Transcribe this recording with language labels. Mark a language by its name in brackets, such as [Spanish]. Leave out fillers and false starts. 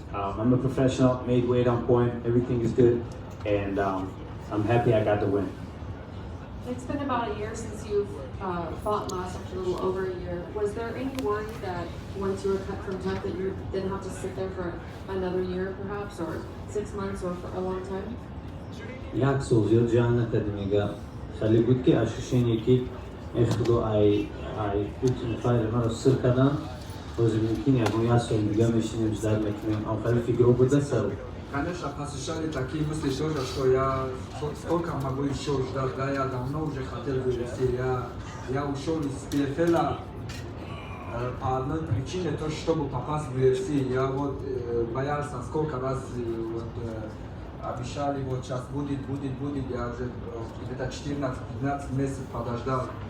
[English] I'm a professional, made weight on point, everything is good, and I'm happy I got the win. It's been about a year since you've fought last, actually a little over a year. Was there any worry that once you were cut from TUF that you didn't have to sit there for another year perhaps, or 6 months, or for a long time? Jak soluyor Cihan'la tadımıga. Şali butki aşışın ki eşkıdo ay bütün faydalar sırkadan o zamankin ya bu yasol digameşin bizler mekinim afali figro burada sarı. [Russian] Конечно, посещали такие мысли тоже, что я сколько могу еще ждать, да, я давно уже хотел в UFC. Я ушел из PFL по одной причине, то, чтобы попасть в UFC. Я вот боялся, сколько раз вот, обещали, вот сейчас будет, я уже где-то 14-15 месяцев подождал.